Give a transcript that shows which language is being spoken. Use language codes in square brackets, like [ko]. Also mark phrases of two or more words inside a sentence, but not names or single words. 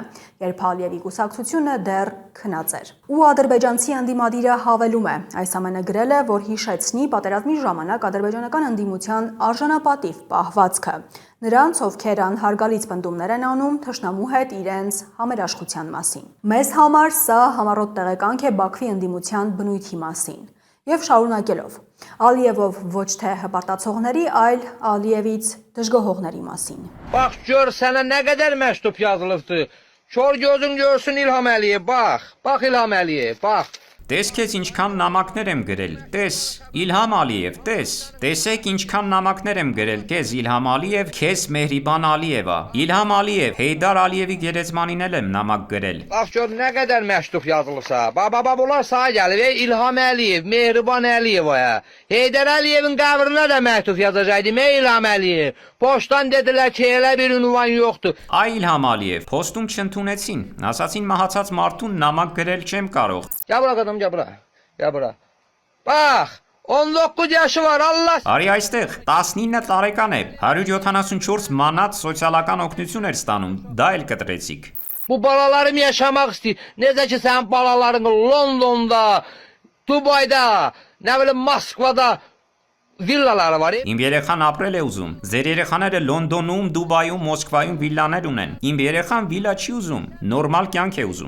[hy] երբ Ալիևի կուսակցությունը դեռ քնած էր։ Ու ադրբեջանցի ընդդիմադիրը հավելում է, այս ամենը գրել է, որ հիշեցնի պատերազմի ժամանակ ադրբեջանական ընդդիմության արժանապատիվ պահվածքը, նրանց, ովքեր անհարգալից պնդումներ են անում թշնամու հետ իրենց համերաշխության մասին։ Մեզ համար սա համառոտ տեղեկանք է Բաքվի ընդդիմության բնույթի մասին։ Եվ շարունակելով, Ալիևով ոչ թե հպարտացողների, այլ Ալիևից դժգոհողների մասին։ [az] Bax gör sənə nə qədər məktub yazılıbdı. Kör gözün görsün İlham Əliyev, bax İlham Əliyev, bax. [hy] Տես քեզ ինչքան նամակներ եմ գրել, տես, Իլհամ Ալիև, տեսեք ինչքան նամակներ եմ գրել, քեզ Իլհամ Ալիև, քեզ Մեհրիբան Ալիևա, Իլհամ Ալիև, Heydar Ալիևի գերեզմանին էլ եմ նամակ գրել։ [az] Bax gör nə qədər məktub yazılıbsa. Baba bunlar sağa gəlir. İlham Əliyev, Mehriban Əliyevaya. Heydar Əliyevin qəbrinə də məktub yazacaqdım. İlham Əliyev. Poçtdan dedilər ki, elə bir ünvan yoxdur. [hy] Ay Իլհամ Ալիև, poստում չընդունեցին, ասացին մահացած մարդուն նամակ գրել չեմ կարող։ [az] Gəl bura qadam, gəl bura. Gəl bura. Bax, 19 yaşı var, Allah. [hy] Արի այստեղ 19 տարեկան է, 174 մանած սոցիալական օգնություն էր ստանում, դա էլ կտրեցիք։ [az] Bu balalarım yaşamak istəyir. Necə ki sənin balaların Londonda, Dubayda, nə bilim Moskvada villaları var. [hy] Իմ երեխան ապրել է ուզում։ Ձեր երեխաները Լոնդոնում, Դուբայում, Մոսկվայում վիլլաներ ունեն։ Իմ երեխան վիլլա չի ուզում, նորմալ կյանք է ուզում։